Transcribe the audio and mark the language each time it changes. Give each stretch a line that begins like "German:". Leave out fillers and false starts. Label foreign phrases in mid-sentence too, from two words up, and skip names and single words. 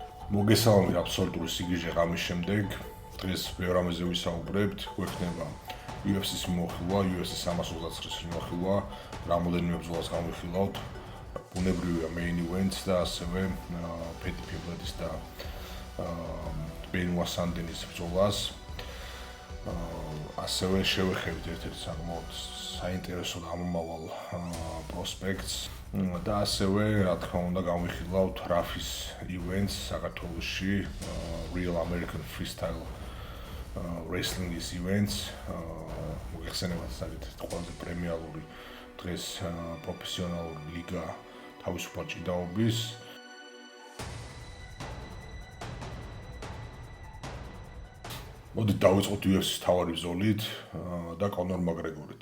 Georgian: მოგესალმებით აბსოლუტური სიგიჟე ღამის შემდეგ. დღეს ბევრ რამეზე ვისაუბრებთ, გვექნება UFC-ს მიმოხილვა, UFC 329-ის მიმოხილვა, რამოდენიმე ბრძოლას გამოვიხილავთ. ბუნებრივია
English: main events
Georgian: და ასევე Petty Pimblett-ის და Benoit Saint-Denis ბრძოლას. ასევე შევეხებით ერთ-ერთ საკმაოდ საინტერესო და ამომავალ პროსპექტს და ასევე რა თქმა უნდა გამოვიხილავთ RAF-ის events საქართველოში
English: Real American Freestyle Wrestling-ის
Georgian: events მოიხსენებათ საკითხი ყველაზე პრემიალური დღეს პროფესიონალური ლიგა თავისუფალ ჭიდაობის მოდით დავიწყოთ UFC-ს თავარი ბრძოლით და კონორ მაკგრეგორით.